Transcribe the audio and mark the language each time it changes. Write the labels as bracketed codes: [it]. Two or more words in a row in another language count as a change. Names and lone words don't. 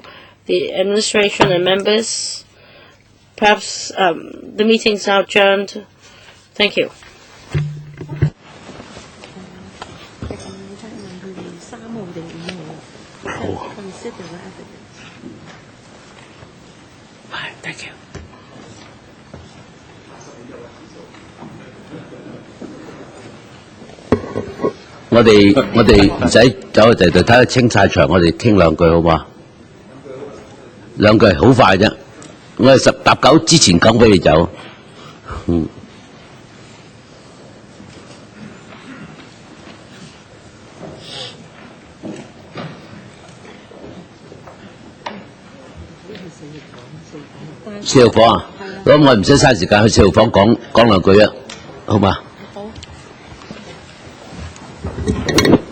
[en] The administration and members, perhaps the meeting is now adjourned. Thank you. Thank you. [yue] 我哋唔使走去第度睇下清晒場，我哋傾兩句好嘛？兩句好快啫，我係10:9之前講俾你走。4號房啊，咁我唔使嘥時間去4號房講兩句啊，好嘛？好。